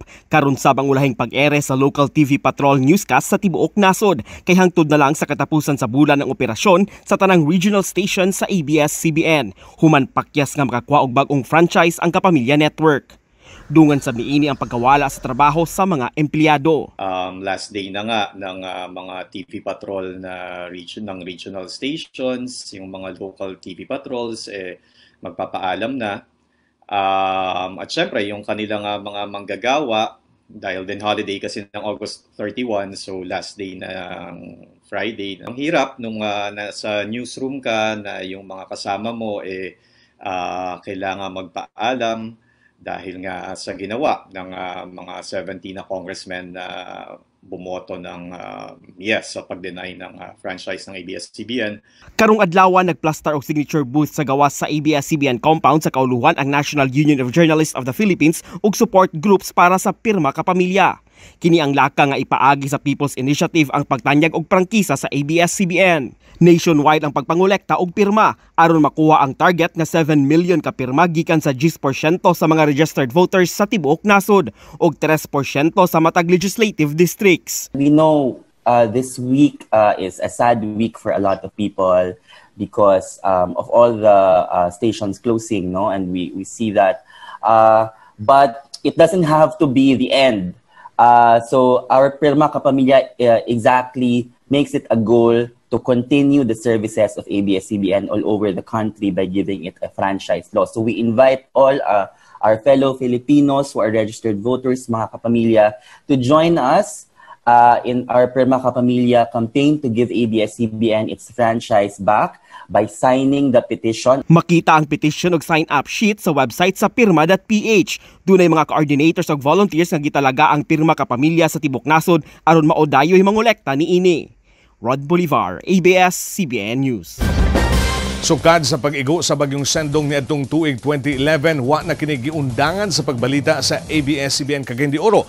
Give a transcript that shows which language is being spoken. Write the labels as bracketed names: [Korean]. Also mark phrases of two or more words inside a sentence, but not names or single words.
[Cebuano] Karon sabang ulahing pag-ere sa local TV patrol newscast sa tibuok nasod kay hangtod na lang sa katapusan sa bulan ng operasyon sa tanang regional station sa ABS-CBN. Human pakyas nga makakuha og bag-ong franchise ang Kapamilya Network. Dungan sa niini ang pagkawala sa trabaho sa mga empleyado. [English] Last day [Filipino] na nga ng mga TV patrol na regional stations, yung mga local TV patrols magpapaalam na. At syempre yung kanilang mga manggagawa, dahil din holiday kasi ng August 31, so [English] last day [Filipino] ng Friday. Ang hirap nung nasa newsroom ka na yung mga kasama mo kailangan magpaalam dahil nga sa ginawa ng mga 17 na congressmen bumoto ng yes sa pag-deny ng franchise ng ABS-CBN. [Cebuano] Karong adlaw nagplaster og [English] signature booth [Cebuano] sa gawas sa ABS-CBN compound sa kauluhan ang National Union of Journalists of the Philippines ug [English] support groups [Cebuano] para sa Pirma Kapamilya. Kini ang laka nga ipaagi sa People's Initiative ang pagtanyag og prangkisa sa ABS-CBN. Nationwide ang pagpangolekta og pirma aron makuha ang target nga 7 million ka pirma gikan sa 10% sa mga [English] registered voters [Cebuano] sa tibuok nasod ug 3% sa matag [English] legislative districts. We know this week is a sad week for a lot of people because of all the stations closing, no, and we see that, but it doesn't have to be the end. So our Pirma Kapamilya exactly makes it a goal to continue the services of ABS-CBN all over the country by giving it a franchise law. So we invite all our fellow Filipinos who are registered voters, [Filipino] mga kapamilya, [English] to join us in our Pirma Kapamilya campaign to give ABS-CBN its franchise back by signing the petition. [Cebuano] Makita ang petition og [English] sign-up sheet [Cebuano] sa website sa pirma.ph. Dunay mga coordinators ug volunteers nga gitalaga ang Pirma Kapamilya sa tibok nasod aron maudayoy mangolekta niini. Rod Bolivar, ABS-CBN News. Sukad sa pag-igo sa bagyong Sendong niadtong tuig 2011, wa na kini giundangan sa pagbalita sa ABS-CBN Cagayan de Oro.